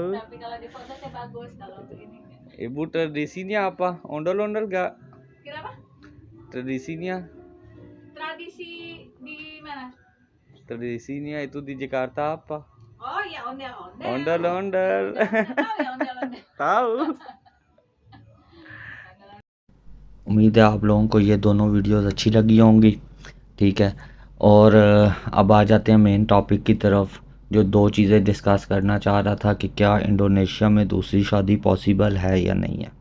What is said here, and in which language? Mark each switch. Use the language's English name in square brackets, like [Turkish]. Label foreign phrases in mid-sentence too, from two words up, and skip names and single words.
[Indonesian] Tapi kalau di foto saya bagus, kalau untuk ini. Ibu tradisinya apa? Ondel-ondel gak? Kenapa? Tradisinya? Tradisi di mana? Tradisinya itu di Jakarta apa? Oh ya, ondel-ondel. Ondel-ondel. Tahu ya ondel-ondel? ताऊ। [Hindi] उम्मीद है आप लोगों को ये दोनों वीडियोस अच्छी लगी होंगी। ठीक है, और अब आ जाते हैं [English] main topic [Hindi] की तरफ। जो दो चीज़ें डिस्कस करना चाह रहा था कि क्या इंडोनेशिया में दूसरी शादी पॉसिबल है या नहीं है।